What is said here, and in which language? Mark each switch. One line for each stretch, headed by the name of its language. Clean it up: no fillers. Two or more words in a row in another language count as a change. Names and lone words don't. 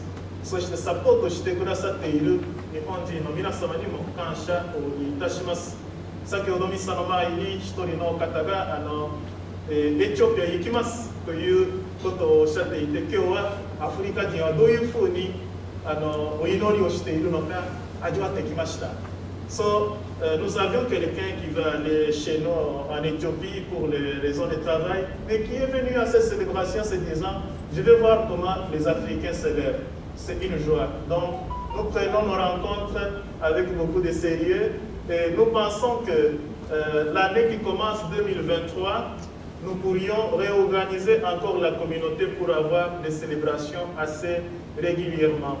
Japanese: そしてサポートしてくださっている日本人の皆様にも感謝をいたします。先ほどミサの前に一人の方がエチオピアへ行きますということをおっしゃっていて、今日はアフリカ人はどういうふうにお祈りをしているのか味わってきました。
French: So, nous avions quelqu'un qui va aller chez nous en Éthiopie pour les raisons de travail, mais qui est venu à cette célébration se disant, je vais voir comment les Africains célèbrent. C'est une joie. Donc, nous prenons nos rencontres avec beaucoup de sérieux et nous pensons que l'année qui commence 2023 nous pourrions réorganiser encore la communauté pour avoir des célébrations assez régulièrement.